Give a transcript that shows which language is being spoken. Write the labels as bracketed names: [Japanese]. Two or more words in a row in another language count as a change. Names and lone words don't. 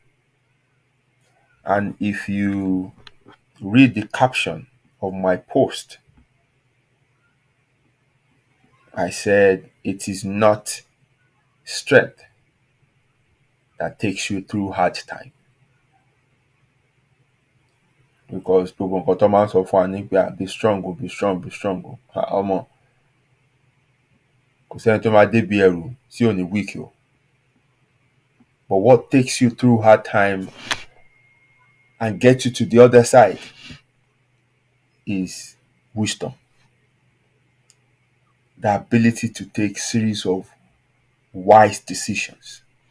[English] And if you read the caption of my post, I said it is not strength that takes you through hard time. [Yoruba] Because gbogbo nǹkan tó máa ń sọ fún wa ní pé [English] be strong o, be strong, be strong o. [Yoruba] Ọmọ kò sẹ́ni tó máa débi ẹrù tí ò ní weak o. [English] But what takes you through hard time and get you to the other side is wisdom. The ability to take series of wise decisions.